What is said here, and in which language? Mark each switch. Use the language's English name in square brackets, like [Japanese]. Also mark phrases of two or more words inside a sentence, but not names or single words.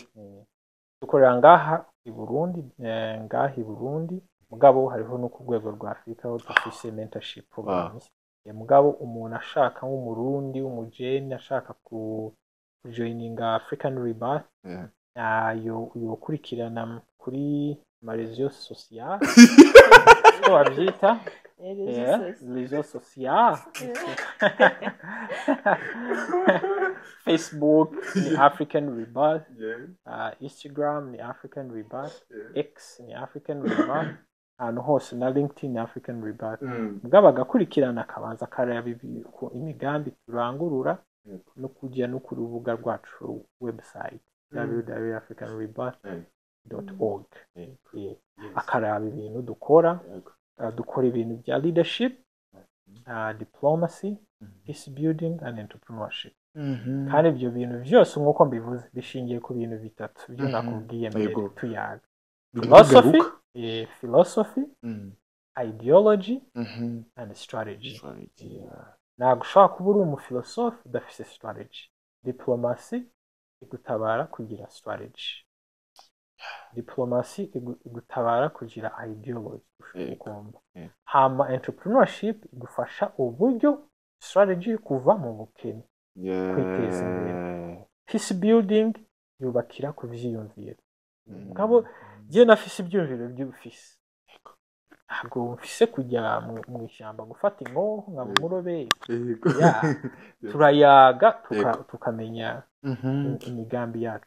[Rundi] dukorera ngaha i Burundi mugabo hariho no ku rwego rwa Afrika aho dufise [English] mentorship programs [Rundi] mugabo umuntu ashaka nk'umurundi w'umujeni ashaka kujoininga African Rebirth yokurikirana kuri marezo social ko bavyita [French] réseaux sociaux [Rundi] Facebook ni African Rebirth, Instagram ni African Rebirth, X ni African Rebirth, ahantu hose na LinkedIn ni African Rebirth. Mugabo agakurikirana akabanza akareba imigambi turangurura no kujya no ku rubuga rwacu website www.africanrebirth.org. Akaraba ibintu dukora ibintu bya [English] leadership, diplomacy, peace building and entrepreneurship. [Rundi] Kandi ibyo bintu byose nk'uko mbivuze bishingiye ku bintu bitatu byo nakubwiye mbere tuyaga: [English] philosophy, ideology and strategy. [Rundi] Ntabwo ushobora kuba uri umufilosofe udafite strategy. Diplomacy igutabara kugira strategy, diplomacy igutabara kugira ideology ugomba. Hama entrepreneurship igufasha uburyo strategy kuva mu bukene kwiteza imbere. [English] Peace building [Rundi] yubakira ku vyiyumviro. Ngabo je nafise ibyumviro by'ufise, ntabwo mfise kujya mu ishyamba gufata inkoho nkaba umuroberi. Turayaga tukamenya imigambi yacu.